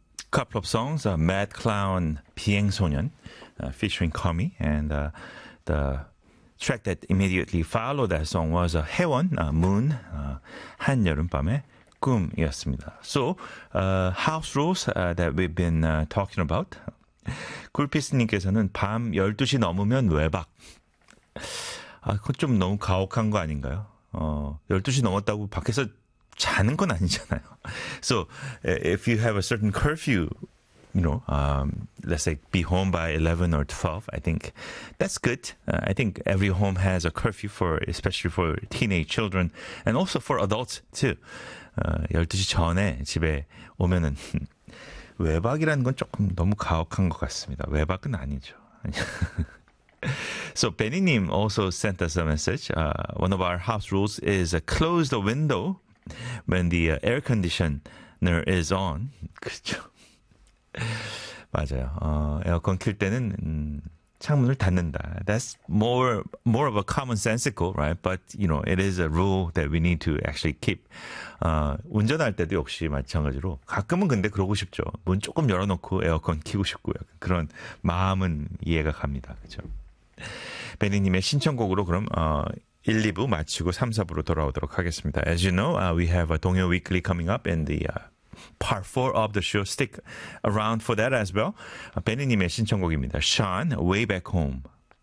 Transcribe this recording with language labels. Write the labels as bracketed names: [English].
[English] couple of songs, Mad Clown, 비행소년, featuring Comey, and the track that immediately followed that song was 해원, Moon, 한여름밤의 꿈이었습니다. So, house rules that we've been talking about. [Korean] 쿨피스님께서는 밤 12시 넘으면 외박. 아, 그건 좀 너무 가혹한 거 아닌가요? 12시 넘었다고 밖에서 자는 건 아니잖아요. [English] So, if you have a certain curfew, you know, let's say be home by 11 or 12, I think that's good. I think every home has a curfew for, especially for teenage children and also for adults too. [Korean] 12시 전에 집에 오면은 외박이라는 건 조금 너무 가혹한 것 같습니다. 외박은 아니죠. [English] So, Benny님 also sent us a message. One of our house rules is close the window when the air conditioner is on. [Korean] 그렇죠. 맞아요. 에어컨 킬 때는 창문을 닫는다. [English] That's more of a commonsensical, right? But, you know, it is a rule that we need to actually keep. [Korean] 운전할 때도 역시 마찬가지로 가끔은 근데 그러고 싶죠. 문 조금 열어놓고 에어컨 키고 싶고요. 그런 마음은 이해가 갑니다. 그렇죠. 베니님의 신청곡으로 그럼 1, 2부 마치고 3, 4부로 돌아오도록 하겠습니다. [English] As you know, we have a 동요 weekly coming up in the part 4 of the show. Stick around for that as well. [Korean] 베니님의 신청곡입니다. [English] Sean, Way Back Home.